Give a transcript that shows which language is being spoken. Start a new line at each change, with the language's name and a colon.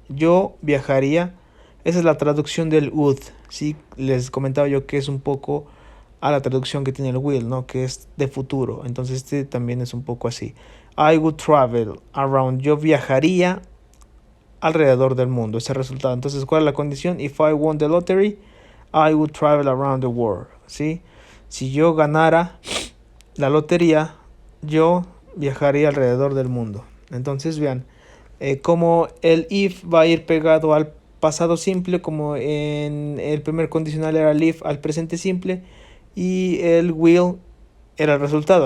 Spanish: Yo viajaría, esa es la traducción del would, ¿sí? Les comentaba yo que es un poco a la traducción que tiene el will, ¿no? Que es de futuro, entonces este también es un poco así.
English: I would travel around,
Spanish: yo viajaría alrededor del mundo, ese resultado. Entonces, ¿cuál es la condición?
English: If I won the lottery, I would travel around the world, ¿sí?
Spanish: Si yo ganara la lotería, yo viajaría alrededor del mundo. Entonces, vean, como el if va a ir pegado al pasado simple, como en el primer condicional era el if al presente simple, y el will era el resultado.